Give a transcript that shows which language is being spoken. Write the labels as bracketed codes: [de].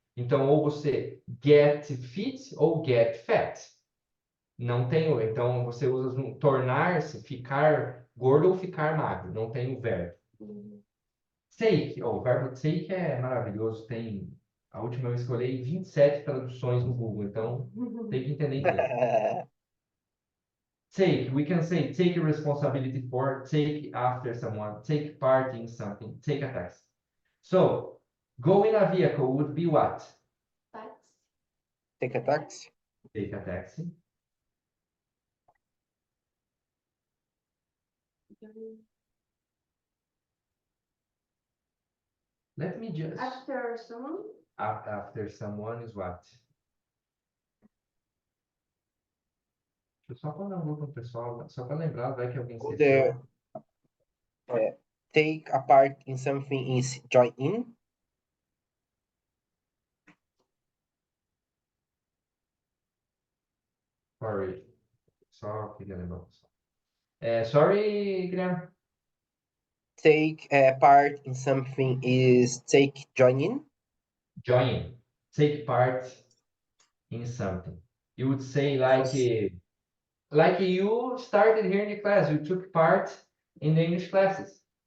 [pt] Então, ou você get fit ou get fat. Não tem o. Então, você usa um tornar-se, ficar gordo ou ficar magro. Não tem o verbo. Take, o verbo take é maravilhoso. Tem. A última vez que eu olhei, 27 traduções no Google. Então, tem que entender inglês. [en] Take, we can say take responsibility for, take after someone, take part in something, take a taxi. So, go in a vehicle would be what? Take a taxi. Take a taxi. Let me just. After someone? After someone is what? [pt] Deixa eu só pôr no grupo pro pessoal, só para lembrar, vai que alguém [en] Go [pt] esqueceu. [en] there. Take a part in something is join in. Sorry. [pt] Só queria lembrar o pessoal. [en] Sorry, Guilherme. Take a part in something is take join in. Join. Take part in something. You would say like you started here in the class, you took part in the English classes.